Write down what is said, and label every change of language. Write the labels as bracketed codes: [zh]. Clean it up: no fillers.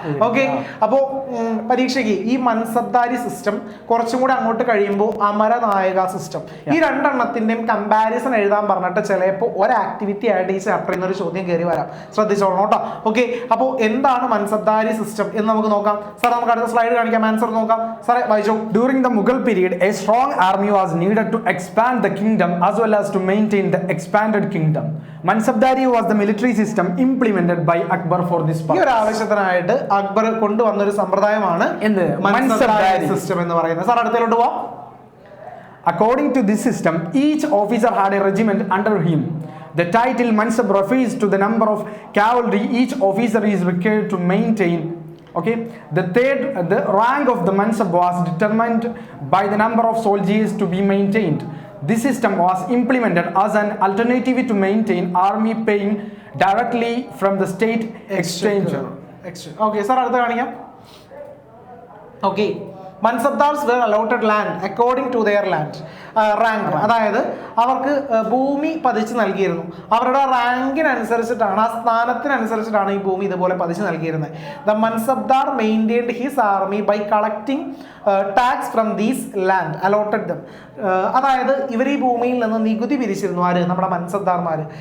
[ml] Okay, അപ്പോ പരീക്ഷയ്ക്ക് ഈ മൻസബ്ദാരി സിസ്റ്റം കുറച്ചും കൂടെ അങ്ങോട്ട് കഴിയുമ്പോൾ അമരനായക സിസ്റ്റം, ഈ 2 എണ്ണത്തിന്റെയും കമ്പാരിസൺ എഴുതാൻ പറഞ്ഞിട്ട് ചിലപ്പോൾ ഒരു ആക്ടിവിറ്റി ആയിട്ട് ഈ ചാപ്റ്ററിൽ നിന്ന് ഒരു ചോദ്യം കയറി വരാം. ശ്രദ്ധിച്ചോളണം കേട്ടോ. ഓക്കെ, അപ്പോൾ എന്താണ് മൻസബ്ദാരി സിസ്റ്റം എന്ന് നമുക്ക് നോക്കാം. സാർ നമുക്ക് അടുത്ത സ്ലൈഡ് കാണിക്കാം, ആൻസർ നോക്കാം. സാറേ വായിച്ചോ. [en] During the Mughal period, a strong army was needed to expand the kingdom as well as to maintain the expanded kingdom. Mansabdari was the military system implemented by Akbar for this [ml] ഈ [en] purpose. [ml] ഒരു ആവശ്യത്തിനായിട്ട് അക്ബർ കൊണ്ടുവന്ന ഒരു സമ്പ്രദായമാണ് എന്ത്? Mansabdari mansabdari system എന്ന് പറയുന്നത്. Sir അടുത്തോട്ട് പോവാം. [en] According to this system, each officer had a regiment under him. The title Mansab refers to the number of cavalry each officer is required to maintain. Okay, the rank of the Mansab was determined by the number of soldiers to be maintained. This system was implemented as an alternative to maintain army paying directly from the state exchequer. [ml] Okay sir അടുത്ത കാണിക്കാം. [en] Okay, mansabdars were allotted land according to their land rank. [ml] അതായത് അവർക്ക് ഭൂമി പതിച്ച് നൽകിയിരുന്നു. അവരുടെ റാങ്കിനനുസരിച്ചിട്ടാണ്, ആ സ്ഥാനത്തിനനുസരിച്ചിട്ടാണ് ഈ ഭൂമി ഇതുപോലെ പതിച്ച് നൽകിയിരുന്നത്. [en] The mansabdar maintained his army by collecting tax from these land allotted them. [ml] അതായത് ഇവർ ഈ ഭൂമിയിൽ നിന്ന് നികുതി പിരിച്ചിരുന്നു. ആര്? നമ്മുടെ മൻസബ്ദാർമാർ.